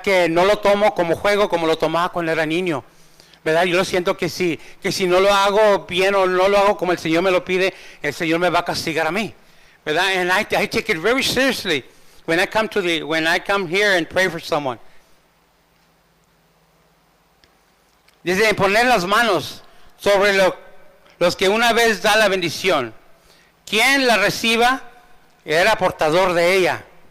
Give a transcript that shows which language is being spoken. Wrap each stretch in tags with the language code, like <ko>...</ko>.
<es>Que no lo tomo como juego, como lo tomaba cuando era niño, ¿verdad? Yo lo siento que si no lo hago bien o no lo hago como el Señor me lo pide, el Señor me va a castigar a mí, ¿verdad?</es> <en>And I take it very seriously when I come here and pray for someone.</en> <es>Desde poner las manos sobre los que una vez da la bendición. Quien la reciba era portador de ella.</es>